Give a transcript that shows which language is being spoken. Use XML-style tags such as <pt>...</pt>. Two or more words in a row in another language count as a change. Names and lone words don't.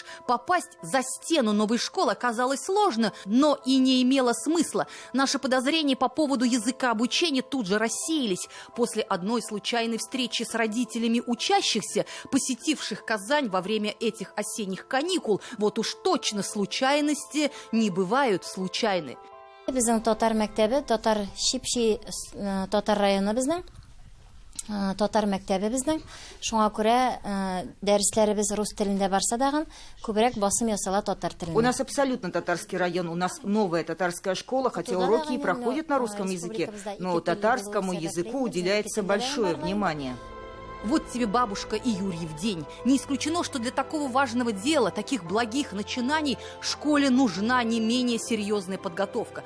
<ru>Попасть за стену новой школы оказалось сложно, но и не имело смысла. Наши подозрения по поводу языка обучения тут же рассеялись после одной случайной встречи с родителями учащихся, посетивших Казань во время этих осенних каникул. Вот уж точно случайности не бывают случайны.</ru> <tt>Біздің татар мәктәбі, татар Шипши татар районы біздің. Татар мәктәбе безнең. Шуңа күрә дәресләребез рус телендә барса дагы, күбрәк басым ясала татар телендә.</tt> <ru>У нас абсолютно татарский район, у нас новая татарская школа, хотя уроки и проходят на русском языке, но татарскому языку уделяется большое внимание. Вот тебе бабушка и Юрьев день. Не исключено, что для такого важного дела, таких благих начинаний, школе нужна не менее серьезная подготовка.</ru>